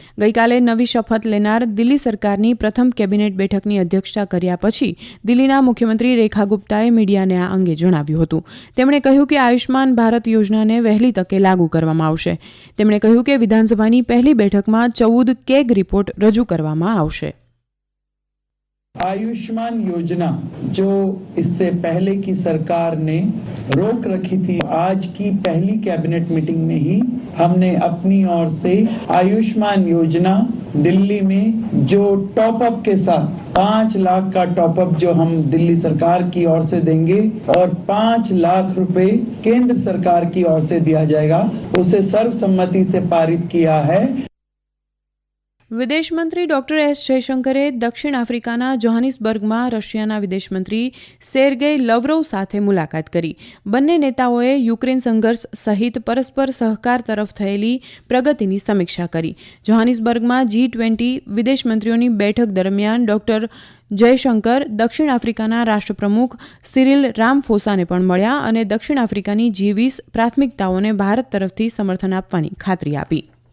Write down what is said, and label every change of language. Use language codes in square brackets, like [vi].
[gu] ગઈકાલે નવી શપથ લેનાર દિલ્હી સરકારની પ્રથમ કેબિનેટ બેઠકની અધ્યક્ષતા કર્યા પછી દિલ્હીના મુખ્યમંત્રી રેખા ગુપ્તાએ મીડિયાને આ અંગે જણાવ્યું હતું. તેમણે કહ્યું કે આયુષ્માન ભારત યોજનાને વહેલી તકે લાગુ કરવામાં આવશે. તેમણે કહ્યું કે વિધાનસભાની પહેલી બેઠકમાં 14 કેગ રિપોર્ટ રજૂ કરવામાં આવશે. [hi] आयुष्मान योजना जो इससे पहले की सरकार ने रोक रखी थी, आज की पहली कैबिनेट मीटिंग में ही हमने अपनी ओर से आयुष्मान योजना दिल्ली में जो टॉप अप के साथ 5 लाख का टॉप अप जो हम दिल्ली सरकार की ओर से देंगे और 5 लाख रुपए केंद्र सरकार की ओर से दिया जाएगा, उसे सर्वसम्मति से पारित किया है. [gu] વિદેશ મંત્રી ડોક્ટર એસ જયશંકરે દક્ષિણ આફ્રિકાના જોહાનિસબર્ગમાં રશિયાના વિદેશમંત્રી સેર્ગેઈ લવરોવ સાથે મુલાકાત કરી. બંને નેતાઓએ યુક્રેન સંઘર્ષ સહિત પરસ્પર સહકાર તરફ થયેલી પ્રગતિની સમીક્ષા કરી. જોહાનિસબર્ગમાં G20 વિદેશ મંત્રીઓની બેઠક દરમિયાન ડોક્ટર જયશંકર દક્ષિણ આફ્રિકાના રાષ્ટ્રપ્રમુખ સિરિલ રામફોસાને પણ મળ્યા અને દક્ષિણ આફ્રિકાની G20 પ્રાથમિકતાઓને ભારત તરફથી સમર્થન આપવાની ખાતરી આપી.